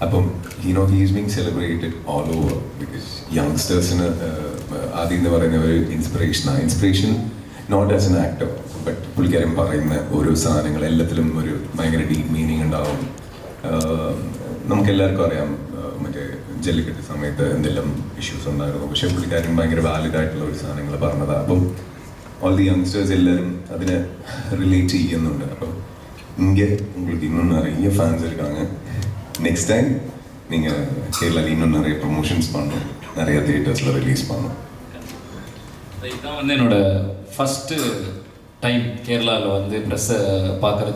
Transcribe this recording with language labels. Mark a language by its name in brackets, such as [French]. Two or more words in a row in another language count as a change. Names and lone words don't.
[Malayalam] അപ്പം [English] he's being celebrated all over because youngsters [Malayalam] ആദ്യം എന്ന് പറയുന്ന ഒരു [English] inspiration not as an actor but [Malayalam] പുള്ളിക്കാരൻ പറയുന്ന ഓരോ സാധനങ്ങൾ എല്ലാത്തിലും ഒരു ഭയങ്കര [English] deep meaning [Malayalam] ഉണ്ടാവും. നമുക്കെല്ലാവർക്കും അറിയാം മറ്റേ ജല്ലിക്കെട്ട് സമയത്ത് എന്തെല്ലാം ഇഷ്യൂസ് ഉണ്ടായിരുന്നു, പക്ഷെ പുള്ളിക്കാരൻ ഭയങ്കര വാലിഡ് ആയിട്ടുള്ള ഒരു സാധനങ്ങൾ പറഞ്ഞതാണ്. അപ്പം [English] all the youngsters [Malayalam] എല്ലാവരും അതിനെ റിലേറ്റ് ചെയ്യുന്നുണ്ട്. [Tamil] അപ്പം இங்கே உங்களுக்கு இன்னும் நிறைய ஃபேன்ஸ் இருக்காங்க. [English] next time [Tamil] நீங்கள் கேரளாவில் இன்னும் நிறைய ப்ரொமோஷன்ஸ் பண்ணணும், நிறைய தியேட்டர்ஸில் ரிலீஸ் பண்ணணும். இதுதான் வந்து என்னோட [English] first time [Tamil] கேரளாவில் வந்து ப்ரெஸ்ஸை பார்க்குறது.